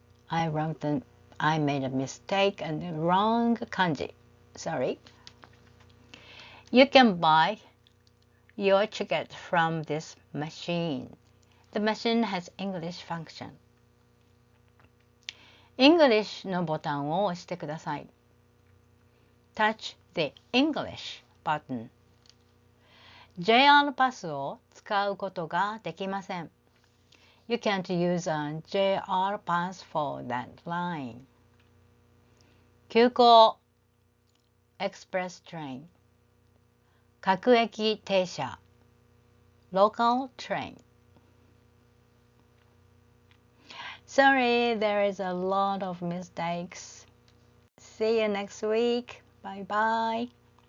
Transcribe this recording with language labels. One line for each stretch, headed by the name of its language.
English: I made a mistake and wrong 漢字. Sorry. You can buy your ticket from this machine. The machine has English function.
Japanese: English のボタンを押してください。
English: Touch the English button.
Japanese: JR パスを使うことができません。
English: You can't use a JR pass for that line. 急行 Express train. 各駅停車 Local train. Sorry, there is a lot of mistakes. See you next week. Bye bye.